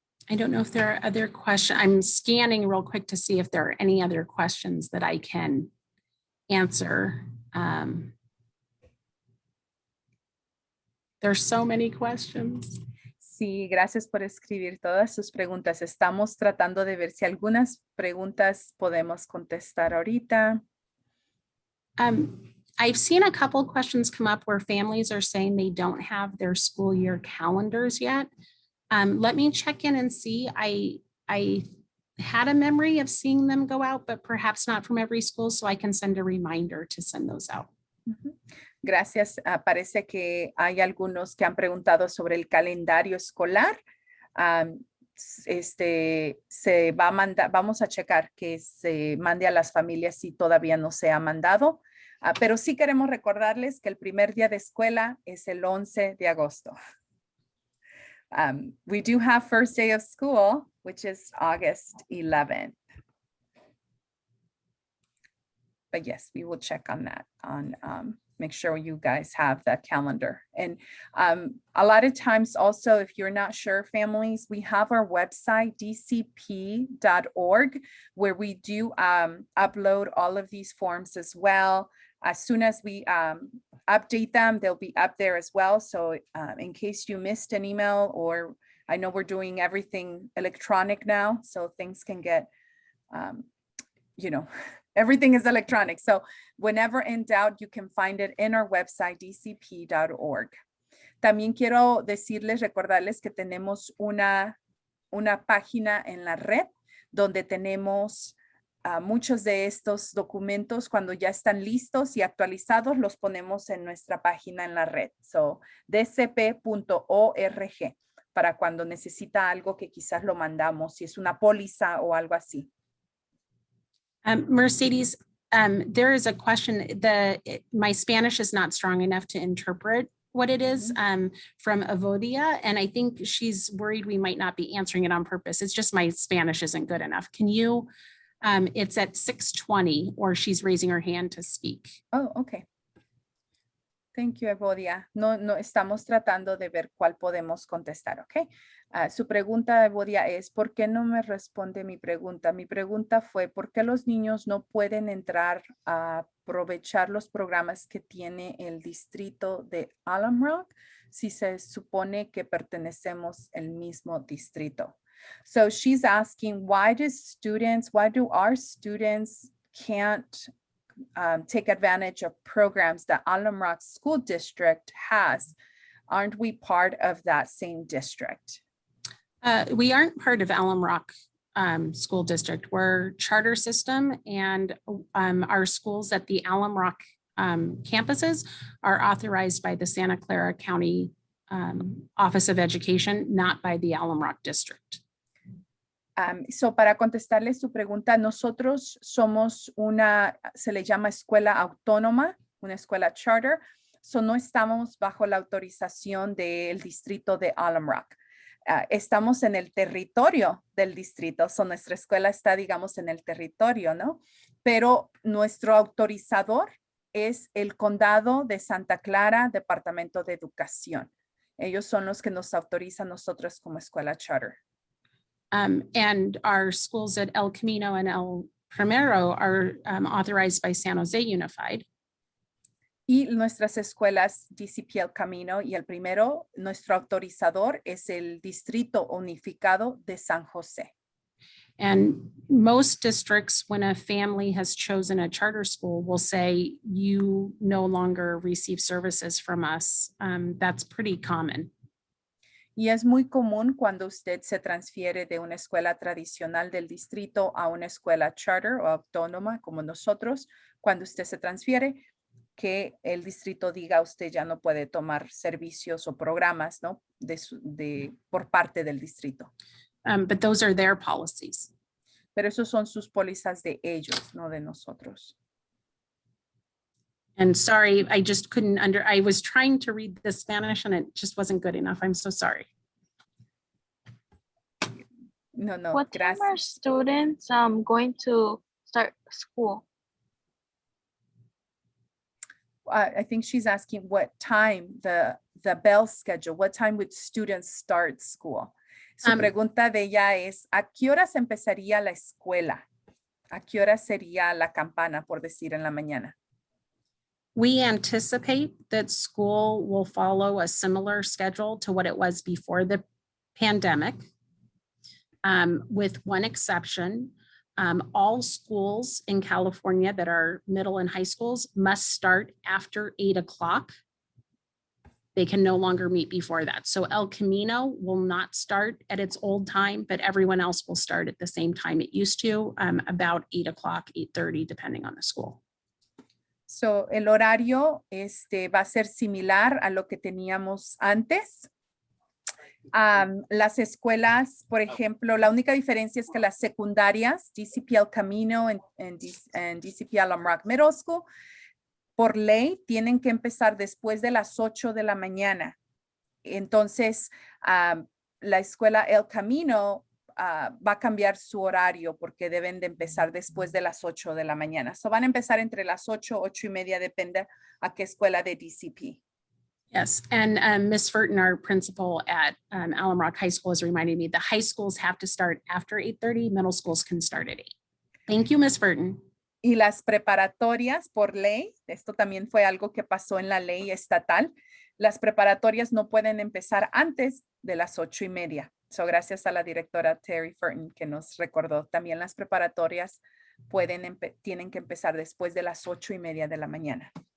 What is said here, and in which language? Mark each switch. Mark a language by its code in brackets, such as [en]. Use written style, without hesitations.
[en] I don't know if there are other questions. I'm scanning real quick to see if there are any other questions that I can answer. There's so many questions. [es] Sí, gracias por escribir todas sus preguntas. Estamos tratando de ver si algunas preguntas podemos contestar ahorita. [en] I've seen a couple of questions come up where families are saying they don't have their school year calendars yet. Let me check in and see. I had a memory of seeing them go out, but perhaps not from every school, so I can send a reminder to send those out. [es] Uh-huh. Gracias. Parece que hay algunos que han preguntado sobre el calendario escolar. Se va a mandar, vamos a checar que se mande a las familias si todavía no se ha mandado, pero sí queremos recordarles que el primer día de escuela es el 11 de agosto. [en] We do have first day of school, which is August 11th. but yes, we will check on that, make sure you guys have that calendar. And a lot of times also, if you're not sure, families, we have our website, dcp.org, where we do upload all of these forms as well. As soon as we update them, they'll be up there as well. So in case you missed an email, or I know we're doing everything electronic now, so things can get, everything is electronic. So whenever in doubt, you can find it in our website, dcp.org. [es] También quiero recordarles que tenemos una página en la red donde tenemos muchos de estos documentos. Cuando ya están listos y actualizados, los ponemos en nuestra página en la red. So, dcp.org, para cuando necesita algo que quizás lo mandamos, si es una póliza o algo así. [en] Mercedes, there is a question. My Spanish is not strong enough to interpret what it is from Avodia, and I think she's worried we might not be answering it on purpose. It's just my Spanish isn't good enough. Can you, it's at 6:20, or she's raising her hand to speak. Oh, okay. Thank you, Evodia. [es] No, estamos tratando de ver cuál podemos contestar, ¿ok? Su pregunta, Evodia, es ¿por qué no me responde mi pregunta? Mi pregunta fue ¿por qué los niños no pueden entrar a aprovechar los programas que tiene el distrito de Alum Rock si se supone que pertenecemos al mismo distrito? [en] So she's asking, why do our students can't take advantage of programs that Alum Rock School District has? Aren't we part of that same district? We aren't part of Alum Rock School District. We're charter system, and our schools at the Alum Rock campuses are authorized by the Santa Clara County Office of Education, not by the Alum Rock District. [es] So para contestarle su pregunta, nosotros somos se le llama escuela autónoma, una escuela charter, so no estamos bajo la autorización del distrito de Alum Rock. Estamos en el territorio del distrito, so nuestra escuela está, digamos, en el territorio, ¿no? Pero nuestro autorizador es el condado de Santa Clara, Departamento de Educación. Ellos son los que nos autorizan nosotros como escuela charter. [en] And our schools at El Camino and El Primero are authorized by San Jose Unified. [es] Y nuestras escuelas DCP El Camino y El Primero, nuestro autorizador es el Distrito Unificado de San José. [en] And most districts, when a family has chosen a charter school, will say you no longer receive services from us. That's pretty common. [es] Y es muy común cuando usted se transfiere de una escuela tradicional del distrito a una escuela charter o autónoma como nosotros, cuando usted se transfiere, que el distrito diga usted ya no puede tomar servicios o programas, ¿no? Por parte del distrito. [en] But those are their policies. [es] Pero esos son sus pólizas de ellos, no de nosotros. [en] And sorry, I just couldn't I was trying to read the Spanish and it just wasn't good enough. I'm so sorry. No, What time are students going to start school? I think she's asking what time the bell schedule, what time would students start school? [es] Su pregunta de ella es, ¿a qué horas empezaría la escuela? ¿A qué hora sería la campana, por decir, en la mañana? [en] We anticipate that school will follow a similar schedule to what it was before the pandemic, with one exception. All schools in California that are middle and high schools must start after 8 o'clock. They can no longer meet before that. So El Camino will not start at its old time, but everyone else will start at the same time it used to, about 8 o'clock, 8:30, depending on the school. [es] So, el horario va a ser similar a lo que teníamos antes. Las escuelas, por ejemplo, la única diferencia es que las secundarias, DCP El Camino and DCP Alum Rock Middle School, por ley tienen que empezar después de las 8 de la mañana. Entonces, la escuela El Camino va a cambiar su horario porque deben de empezar después de las 8 de la mañana. So van a empezar entre las 8, 8:30, depende a qué escuela de DCP. [en] Yes, and Ms. Furton, our principal at Alum Rock High School, is reminding me the high schools have to start after 8:30, middle schools can start at 8. Thank you, Ms. Furton. [es] Y las preparatorias por ley, esto también fue algo que pasó en la ley estatal, las preparatorias no pueden empezar antes de las 8:30. So, gracias a la directora Terry Furton que nos recordó, también las preparatorias tienen que empezar después de las 8:30 de la mañana.